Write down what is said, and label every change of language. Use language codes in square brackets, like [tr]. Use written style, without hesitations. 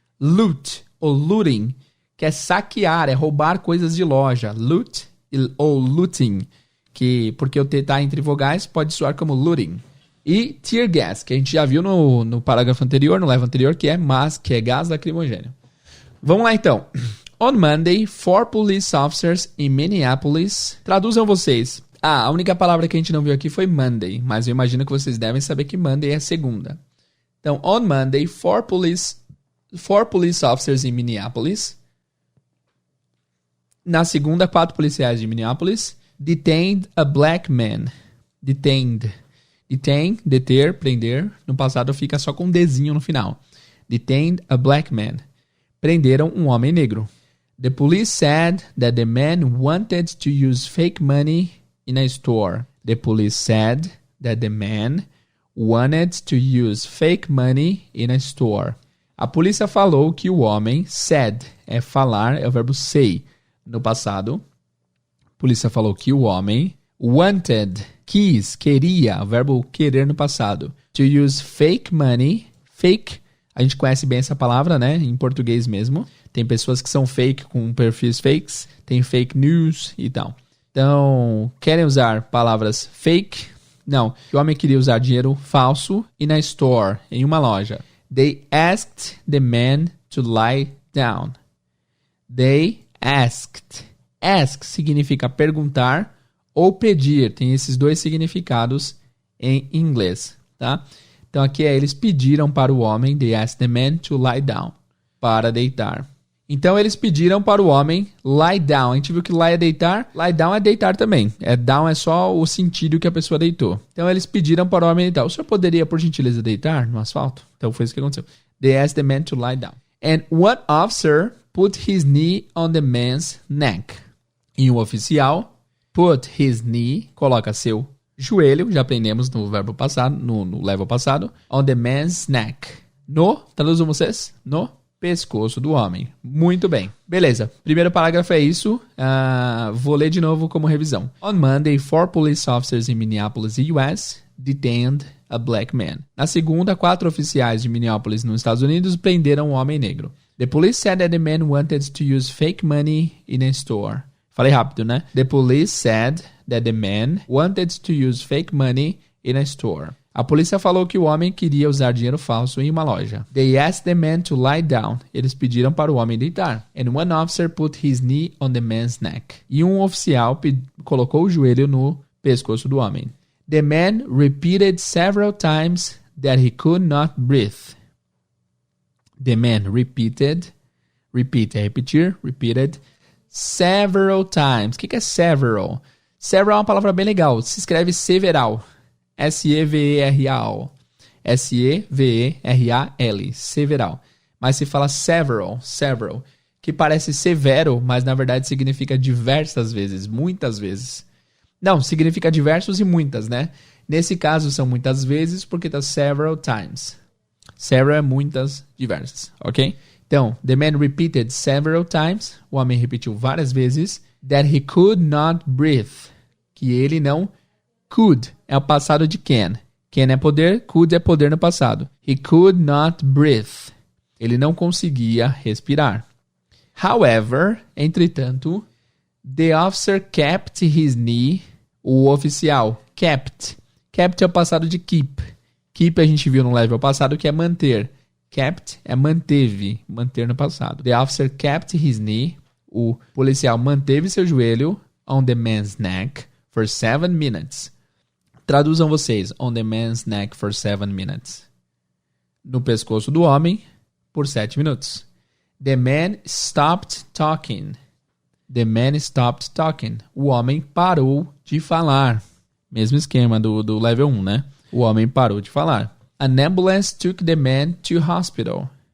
[pt] Loot, ou looting, que é saquear, é roubar coisas de loja. Loot ou looting, que porque o T tá entre vogais pode soar como looting. E tear gas, que a gente já viu no parágrafo anterior, no level anterior, que é gás lacrimogêneo. Vamos lá então. [en] On Monday, 4 police officers in Minneapolis. [pt] Traduzam vocês. A única palavra que a gente não viu aqui foi Monday, mas eu imagino que vocês devem saber que Monday é segunda. [en] Então, on Monday, 4 police officers in Minneapolis. [pt] Na segunda, 4 policiais de Minneapolis [en] detained a black man. Detained. [pt] Detain, deter, prender. No passado fica só com um Dzinho no final. [en] Detained a black man. [pt] Prenderam um homem negro. [en] The police said that the man wanted to use fake money in a store. The police said that the man wanted to use fake money in a store. [pt] A polícia falou que o homem, said, é falar, é o verbo say. No passado, a polícia falou que o homem wanted, quis, queria, o verbo querer no passado. [en] To use fake money, [pt] fake, a gente conhece bem essa palavra, né? Em português mesmo. Tem pessoas que são fake com perfis fakes, tem fake news e tal. Então, querem usar palavras fake? Não, o homem queria usar dinheiro falso [en] in a store, [pt] em uma loja. [en] They asked the man to lie down. They asked. [pt] Ask significa perguntar ou pedir. Tem esses dois significados em inglês, tá? Então aqui eles pediram para o homem, [en] they asked the man to lie down, [pt] para deitar. Então eles pediram para o homem [en] lie down. [pt] A gente viu que lie é deitar, lie down é deitar também. Down é só o sentido que a pessoa deitou. Então eles pediram para o homem deitar. O senhor poderia, por gentileza, deitar no asfalto? Então foi isso que aconteceu. [en] They asked the man to lie down. And one officer put his knee on the man's neck. [pt] E um oficial [en] put his knee, [pt] coloca seu joelho, já aprendemos no verbo passado, no level passado, [en] on the man's neck. [pt] Traduzam vocês? No pescoço do homem. Muito bem. Beleza. Primeiro parágrafo é isso. Vou ler de novo como revisão. [en] On Monday, 4 police officers in Minneapolis, US, detained a black man. [pt] Na segunda, 4 oficiais de Minneapolis, nos Estados Unidos, prenderam um homem negro. [en] The police said that the man wanted to use fake money in a store. [pt] Falei rápido, né? [en] The police said that the man wanted to use fake money in a store. [pt] A polícia falou que o homem queria usar dinheiro falso em uma loja. [en] They asked the man to lie down. [pt] Eles pediram para o homem deitar. [en] And one officer put his knee on the man's neck. [pt] E um oficial colocou o joelho no pescoço do homem. [en] The man repeated several times that he could not breathe. The man repeated, repeat [pt] é repetir, [en] repeated, several times. [pt] O que é several? Several é uma palavra bem legal. Se escreve several. S-E-V-E-R-A-L. S-E-V-E-R-A-L. Several. Mas se fala several. Several. O que parece severo, mas na verdade significa diversas vezes, muitas vezes. Não, significa diversos e muitas, né? Nesse caso são muitas vezes porque tá several times. Several é muitas, diversas, ok? Então, [en] the man repeated several times, [pt] o homem repetiu várias vezes, [en] that he could not breathe, [pt] que ele não could, é o passado de can. Can é poder, could é poder no passado. [en] He could not breathe. [pt] Ele não conseguia respirar. [en] However, entretanto, the officer kept his knee, [pt] o oficial, [en] kept. [pt] Kept é o passado de keep. Keep a gente viu no level passado que é manter. Kept é manteve, manter no passado. [en] The officer kept his knee. [pt] O policial manteve seu joelho [en] on the man's neck for 7 minutes. [pt] Traduzam vocês. [en] On the man's neck for 7 minutes. [pt] No pescoço do homem por 7 minutos. [en] The man stopped talking. The man stopped talking. [pt] O homem parou de falar. Mesmo esquema do level 1, né? O homem parou de falar. [en] An ambulance took the man to hospital.